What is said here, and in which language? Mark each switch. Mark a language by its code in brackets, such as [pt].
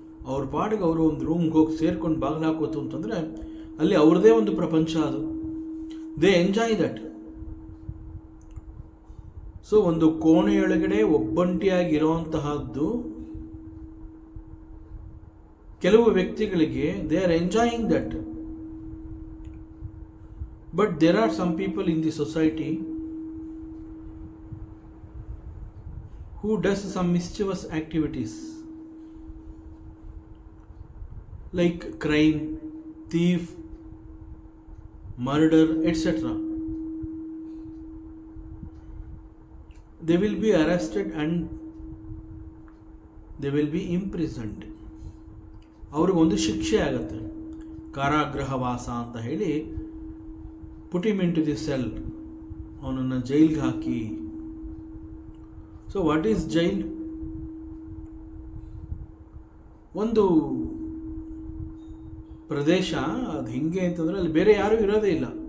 [kn] ಅವ್ರ ಪಾಡಿಗೆ ಅವರು ಒಂದು ರೂಮ್ಗೆ ಹೋಗಿ ಸೇರ್ಕೊಂಡು ಬಾಗಿಲು ಹಾಕೋತು ಅಂತಂದರೆ ಅಲ್ಲಿ ಅವ್ರದ್ದೇ ಒಂದು ಪ್ರಪಂಚ ಅದು. [en] They enjoy that. [kn] ಸೊ ಒಂದು ಕೋಣೆಯೊಳಗಡೆ ಒಬ್ಬಂಟಿಯಾಗಿರುವಂತಹದ್ದು ಕೆಲವು ವ್ಯಕ್ತಿಗಳಿಗೆ [en] They are enjoying that. But there are some people in the society who does some mischievous activities like crime, thief, murder, etc. They will be arrested and they will be imprisoned. [kn] ಅವ್ರಿಗೊಂದು ಶಿಕ್ಷೆ ಆಗುತ್ತೆ, ಕಾರಾಗೃಹವಾಸ ಅಂತ ಹೇಳಿ, [en] put him into the cell, [kn] ಅವನನ್ನು ಜೈಲ್ಗೆ ಹಾಕಿ. [en] So what is jail? [kn] ಒಂದು ಪ್ರದೇಶ, ಅದು ಹಿಂಗೆ ಅಂತಂದರೆ ಅಲ್ಲಿ ಬೇರೆ ಯಾರೂ ಇರೋದೇ ಇಲ್ಲ.